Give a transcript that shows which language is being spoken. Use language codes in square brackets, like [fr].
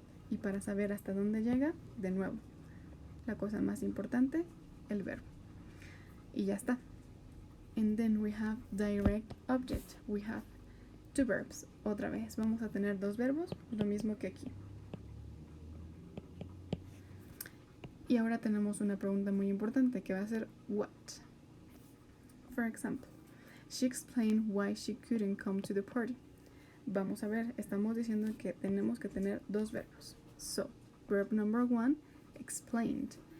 [es] Y para saber hasta dónde llega, de nuevo, la cosa más importante, el verbo. Y ya está. [en] And then we have direct object. We have two verbs. [es] Otra vez, vamos a tener dos verbos, lo mismo que aquí. Y ahora tenemos una pregunta muy importante que va a ser what. [en] For example, she explained why she couldn't come to the party. [es] Vamos a ver, estamos diciendo que tenemos que tener dos verbos. [en] So, verb number 1, explained.